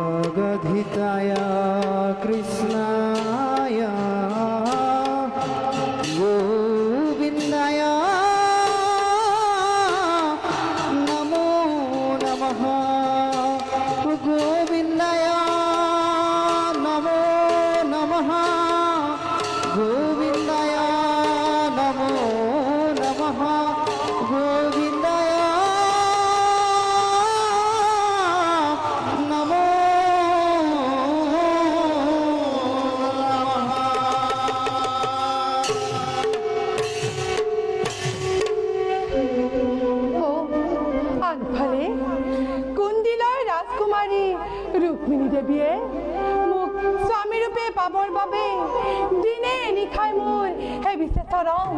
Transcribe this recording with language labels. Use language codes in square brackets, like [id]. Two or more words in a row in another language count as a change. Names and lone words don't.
[sa] जगधिताय कृष्णाय गोविन्दाय नमो नमः गोविन्दाय नमो नमः गोविन्दाय नमो नमः गोविन्दाय नमो [as] আনফালে কুন্দিলৰ ৰাজকুমাৰী ৰুক্মিণী দেৱীয়ে মোক স্বামীৰূপে পাবৰ বাবে দিনে নিশাই মোৰ সেবিছে চৰণ।